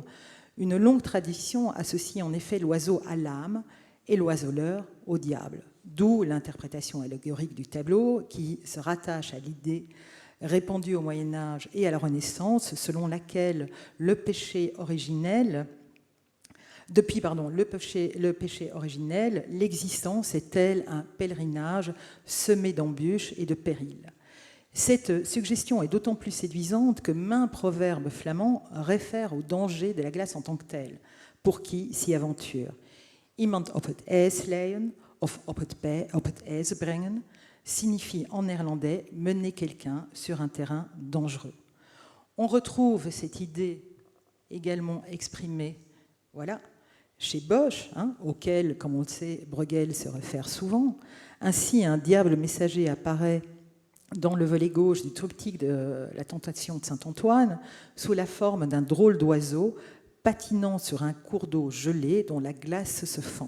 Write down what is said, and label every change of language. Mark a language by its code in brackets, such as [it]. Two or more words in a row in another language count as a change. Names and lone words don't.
[fr] une longue tradition associe en effet l'oiseau à l'âme et l'oiseleur au diable, d'où l'interprétation allégorique du tableau qui se rattache à l'idée répandue au Moyen-Âge et à la Renaissance, selon laquelle le péché originel, l'existence est-elle un pèlerinage semé d'embûches et de périls. Cette suggestion est d'autant plus séduisante que maints proverbes flamands réfèrent au danger de la glace en tant que tel, pour qui s'y aventure. [nl] Iemand op het ijs leien of op het ijs brengen [fr] signifie en néerlandais mener quelqu'un sur un terrain dangereux. On retrouve cette idée également exprimée chez Bosch, auquel, comme on le sait, Bruegel se réfère souvent. Ainsi, un diable messager apparaît dans le volet gauche du triptyque de la Tentation de Saint-Antoine, sous la forme d'un drôle d'oiseau patinant sur un cours d'eau gelé dont la glace se fend.